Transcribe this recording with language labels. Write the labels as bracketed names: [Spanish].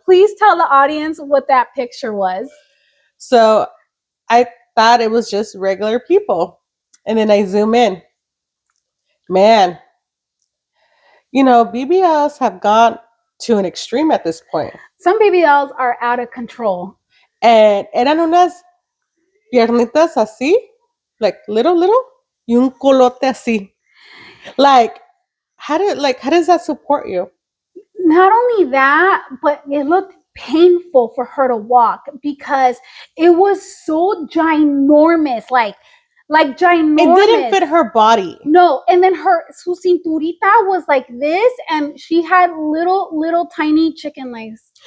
[English] Please tell the audience what that picture was. So I thought it was just regular people. And then I zoom in. Man, you know, BBLs have gone to an extreme at this point. Some BBLs are out of control. [Spanish] And eran unas piernitas así, [English] like little, [Spanish] y un colote así. [English] Like, how does that support you? Not only that, but it looked painful for her to walk because it was so ginormous, like ginormous. It didn't fit her body. No, and then [Spanish] su cinturita [English] was like this, and she had little tiny chicken legs.